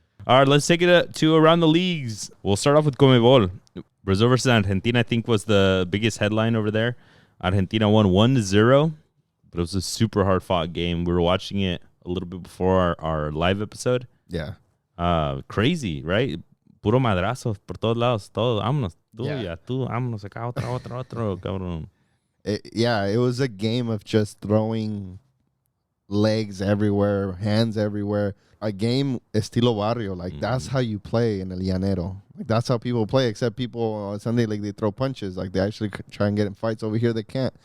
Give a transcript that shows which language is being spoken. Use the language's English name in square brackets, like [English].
[English] All right, let's take it to around the leagues. We'll start off with Conmebol. Brazil versus Argentina, I think, was the biggest headline over there. Argentina won 1-0, but it was a super hard-fought game. We were watching it a little bit before our live episode. Yeah. [Spanish] Crazy, right? Puro madrazo por todos lados. Todo, vámonos. Tú, vámonos acá, otro, cabrón. [English] It was a game of just throwing legs everywhere, hands everywhere. A game [Spanish] estilo barrio. [English] Like, that's how you play in El Llanero. Like, that's how people play, except people on Sunday, like, they throw punches. Like, they actually try and get in fights. Over here, they can't.